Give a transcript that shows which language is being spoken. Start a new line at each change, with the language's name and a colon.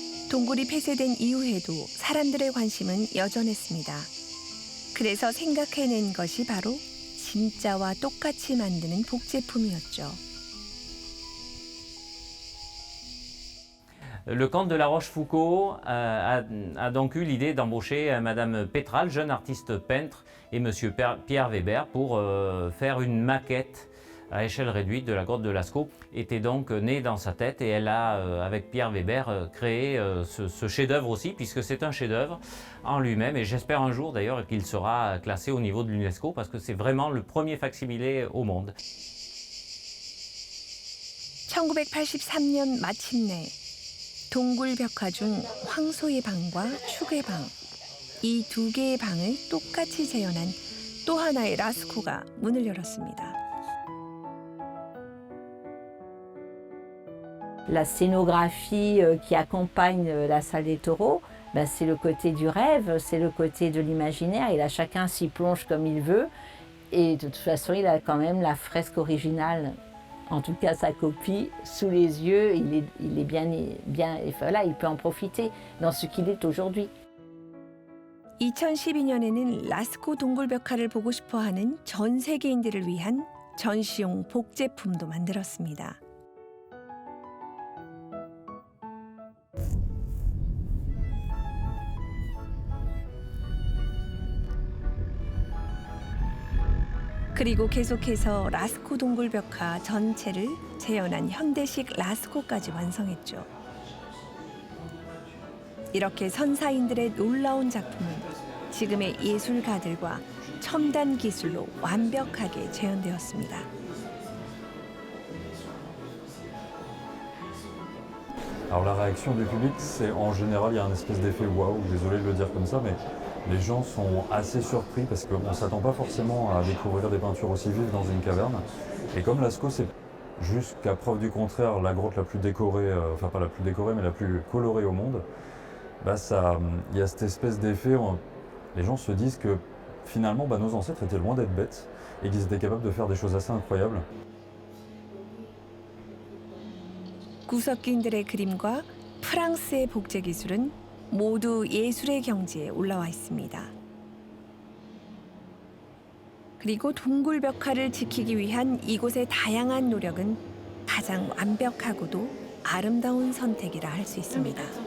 Korean: 동굴이 폐쇄된 이후에도 사람들의 관심은 여전했습니다. 그래서 생각해낸 것이 바로 진짜와 똑같이 만드는 복제품이었죠.
French: Le comte de La Rochefoucauld a donc eu l'idée d'embaucher Madame Pétral, jeune artiste peintre, et Monsieur Pierre Weber pour faire une maquette à échelle réduite de la grotte de Lascaux, était donc née dans sa tête et elle a, avec Pierre Weber, créé ce chef-d'œuvre aussi, puisque c'est un chef-d'œuvre en lui-même, et j'espère un jour d'ailleurs qu'il sera classé au niveau de l'UNESCO, parce que c'est vraiment le premier facsimilé au monde.
Korean: 1983년 마침내 동굴 벽화 중 황소의 방과 축의 방, 이 두 개의 방을 똑같이 재현한 또 하나의 라스코가 문을 열었습니다.
French: La scénographie qui accompagne la salle des taureaux, ben c'est le côté du rêve, c'est le côté de l'imaginaire, et là chacun s'y plonge comme il veut, et de toute façon il a quand même la fresque originale, en tout cas sa copie, sous les yeux, il est bien, voilà, il peut en profiter dans ce qu'il est aujourd'hui.
Korean: 2012년에는 라스코 동굴벽화를 보고 싶어하는 전 세계인들을 위한 전시용 복제품도 만들었습니다. 그리고 계속해서 라스코 동굴벽화 전체를 재현한 현대식 라스코까지 완성했죠. 이렇게 선사인들의 놀라운 작품은 지금의 예술가들과 첨단 기술로 완벽하게 재현되었습니다.
French: Alors la réaction du public, c'est en général, il y a un espèce d'effet waouh, désolé de le dire comme ça, mais les gens sont assez surpris parce qu'on ne s'attend pas forcément à découvrir des peintures aussi vives dans une caverne. Et comme Lascaux, c'est jusqu'à preuve du contraire la grotte la plus décorée, enfin pas la plus décorée, mais la plus colorée au monde, bah ça, il y a cette espèce d'effet, les gens se disent que finalement nos ancêtres étaient loin d'être bêtes et qu'ils étaient capables de faire des choses assez incroyables.
Korean: 구석기인들의 그림과 프랑스의 복제 기술은 모두 예술의 경지에 올라와 있습니다. 그리고 동굴벽화를 지키기 위한 이곳의 다양한 노력은 가장 완벽하고도 아름다운 선택이라 할 수 있습니다.